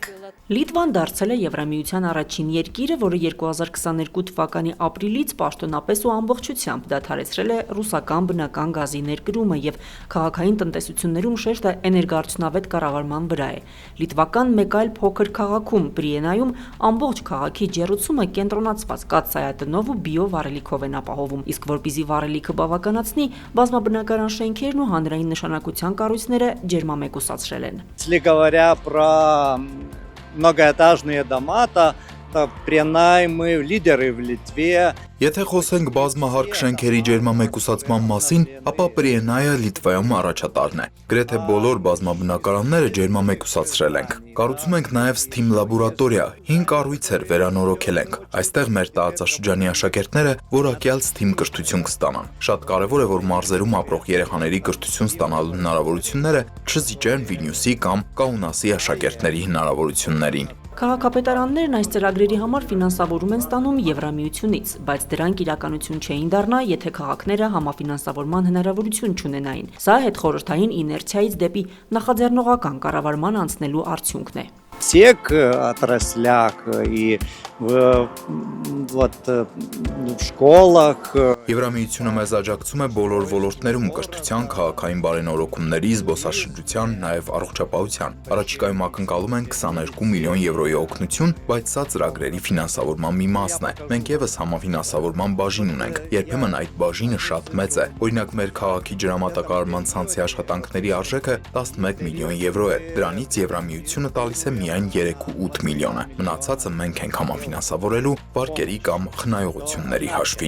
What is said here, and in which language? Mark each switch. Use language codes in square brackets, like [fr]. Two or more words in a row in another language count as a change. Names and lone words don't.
[hy] Լիտվան դարձել է Եվրամիության առաջին երկիրը, որը 2022 թվականի ապրիլից պաշտոնապես ու ամբողջությամբ դադարեցրել է ռուսական բնական գազի ներկրումը եւ քաղաքային տնտեսություններում շեշտը էներգոարդյունավետ կառավարման վրա է։ Լիտվական մեկ այլ փոքր քաղաքում Պրիենայում ամբողջ քաղաքի ջեռուցումը կենտրոնացված կաթսայատնով ու բիո վառելիքով են ապահովում, իսկ որպեսզի վառելիքը բավականացնի, բազմաբնակարան շենքերն ու հանրային նշանակության կառույցները ջերմամեկուսացրել են։ [ru] Если говоря про многоэтажные дома, то Պրիենայ мы лидеры в Литве. [hy] Եթե խոսենք բազմահարկ շենքերի ջերմամեկուսացման մասին, ապա Պրիենայը Լիտվայում առաջատարն է։ Գրեթե բոլոր բազմաբնակարանները ջերմամեկուսացրել ենք։ Կառուցում ենք նաև STEAM լաբորատորիա, 5 կառույցեր վերանորոգել ենք։ Այստեղ մեր տարածաշրջանի աշակերտները որակյալ STEAM կրթություն կստանան։ Շատ կարևոր է, որ մարզերում ապրող երեխաների կրթություն ստանալու հնարավորությունները չզիջեն Վիլնյուսի կամ Կաունասի աշակերտների հնարավորություններին։ Քաղաքապետարաններն այս ծրագրերի համար ֆինանսավորում են ստանում Եվրամիությունից, բայց դրանք իրականություն չէին դառնա, եթե քաղաքները համաֆինանսավորման հնարավորություն չունենային։ Սա հետխորհրդային իներցիայից դեպի նախաձեռնողական կառավարման անցնելու արդյունքն է։ [ru] Всех отраслях и в школах. [hy] Եվրամիությունը մեզ աջակցում է բոլոր ոլորտներում կրթության, քաղաքային բարենորոգումների, զբոսաշրջության, նաև առողջապահության։ Առաջիկայում ակնկալում են 22 միլիոն եվրոյի օգնություն, բայց սա ծրագրերի ֆինանսավորման մի մասն է։ Մենք եւս համաֆինանսավորման բաժին ունենք։ Երբեմն այդ բաժինը շատ մեծ է։ Օրինակ մեր քաղաքի ջրամատակարարման ցանցի աշխատանքների արժեքը 11 միլիոն եվրո է։ Դրանից Եվրամիությունը տալիս է միայն 3.8 միլիոնը։ Մնացածը մենք ենք համաֆինանսավորելու վարկերի կամ խնայողությունների հաշվին։